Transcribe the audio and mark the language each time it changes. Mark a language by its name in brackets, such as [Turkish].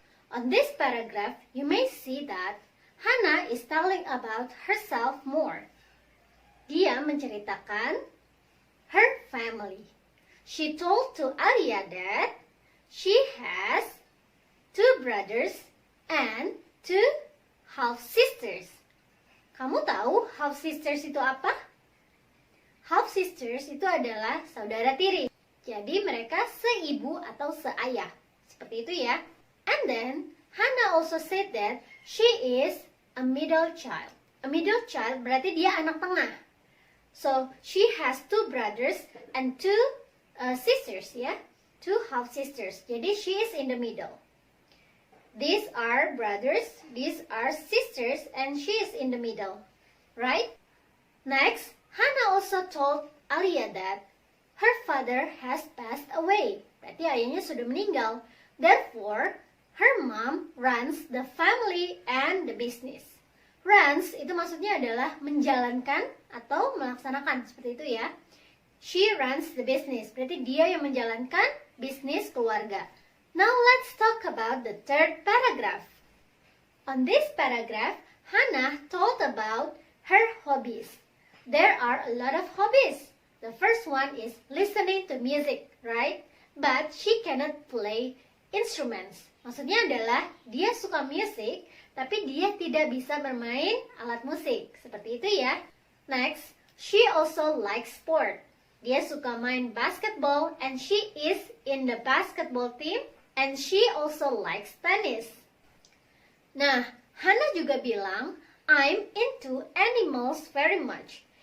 [English] On this paragraph, you may see that Hannah is telling about herself more. [Indonesian] Dia menceritakan [English] her family. She told to Alia that she has 2 brothers and 2 half sisters. [Indonesian] Kamu tahu [English] half sisters [Indonesian] itu apa? [English] Half sisters [Indonesian] itu adalah saudara tiri. Jadi mereka seibu atau seayah. Seperti itu ya. [English] And then Hannah also said that she is a middle child. A middle child [Indonesian] berarti dia anak tengah. [English] So she has 2 brothers and 2 sisters ya. 2 half sisters. [Indonesian] Jadi [English] she is in the middle. These are brothers, these are sisters, and she is in the middle, right? Next, Hannah also told Alia that her father has passed away. [Indonesian] Berarti ayahnya sudah meninggal. [English] Therefore, her mom runs the family and the business. [Indonesian] Runs itu maksudnya adalah menjalankan atau melaksanakan, seperti itu ya. [English] She runs the business, [Indonesian] berarti dia yang menjalankan bisnis keluarga. [English] Now let's talk about the third paragraph. On this paragraph, Hannah told about her hobbies. There are a lot of hobbies. The first one is listening to music, right? But she cannot play instruments. [Indonesian] Maksudnya adalah dia suka musik, tapi dia tidak bisa bermain alat musik. Seperti itu ya. [English] Next, she also likes sport. [Indonesian] Dia suka main [English] basketball and she is in the basketball team. And she also likes tennis. [Indonesian] Nah, Hannah juga bilang, [English] I'm into animals very much.